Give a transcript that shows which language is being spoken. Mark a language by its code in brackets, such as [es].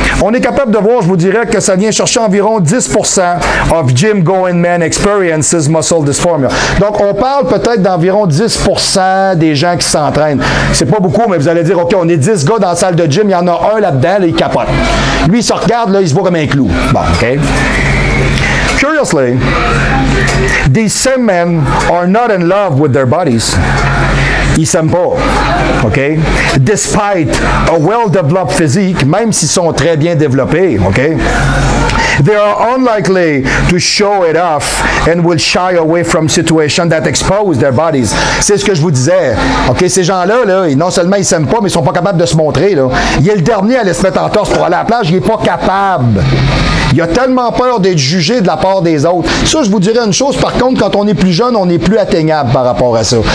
[fr] On est capable de voir, je vous dirais, que ça vient chercher environ 10% [en] of gym-going men experiences muscle dysphoria. [fr] Donc, on parle peut-être d'environ 10% des gens qui s'entraînent. C'est pas beaucoup, mais vous allez dire, OK, on est 10 gars dans la salle de gym, il y en a un là-dedans, là, il capote. Lui, il se regarde, là, il se voit comme un clou. Bon, OK. [en] Curiously, these same men are not in love with their bodies. [fr] Ils s'aiment pas. OK? [en] Despite a well-developed physique, [fr] même s'ils sont très bien développés, OK? [en] They are unlikely to show it off and will shy away from situations that expose their bodies. [fr] C'est ce que je vous disais. OK? Ces gens-là, là, non seulement ils s'aiment pas, mais ils sont pas capables de se montrer, là. Il est le dernier à aller se mettre en torse pour aller à la plage, il est pas capable. Il a tellement peur d'être jugé de la part des autres. Ça, je vous dirais une chose, par contre, quand on est plus jeune, on est plus atteignable par rapport à ça.